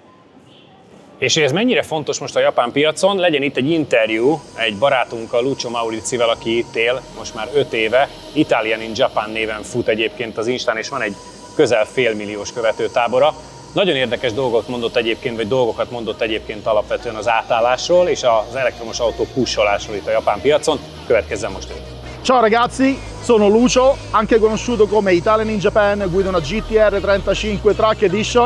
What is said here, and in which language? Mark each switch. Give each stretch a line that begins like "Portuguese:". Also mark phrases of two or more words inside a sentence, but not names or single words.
Hungarian: És hogy ez mennyire fontos most a japán piacon, legyen itt egy interjú egy barátunkkal, Lucio Maurizivel, aki itt él most már 5 éve, Italian in Japan néven fut egyébként az Instán, és van egy közel félmilliós követőtábora. Nagyon érdekes dolgokat mondott egyébként alapvetően az átállásról és az elektromos autó pusolásról itt a japán piacon. Következzen most ő.
Italian: Ciao ragazzi, sono Lucio, anche conosciuto come Italian in Japan, guido una GTR 35 Track Edition.